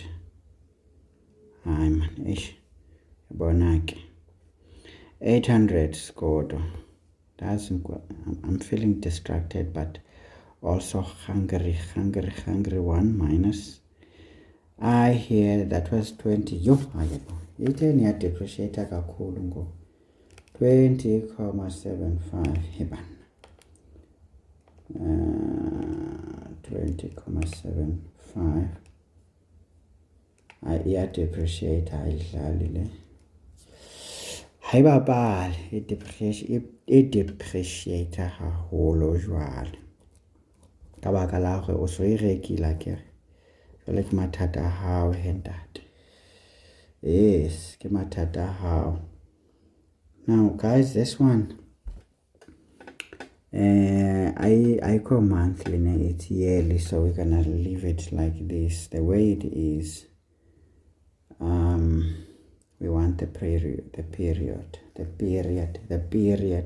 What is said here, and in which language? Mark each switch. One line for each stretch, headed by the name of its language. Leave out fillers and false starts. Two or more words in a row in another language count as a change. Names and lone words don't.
English: I'm 800 scored. I'm feeling distracted, but also hungry. 1 minus. I hear that was 20.
Zulu: Yo, itheni ya depreciate kakhulu ngo 20,75 heban. 20,75. iya depreciate ayidlali le.
Southern Sotho: Hayi babali depreciate haholo jwale. Ka baka la hore o so e rekile akere. Jwale ke mathata a hao he ntate. Yes, ke mathata a hao.
English: Now guys, this one I call monthly, it's yearly, so we're gonna leave it like this, the way it is. We want the period.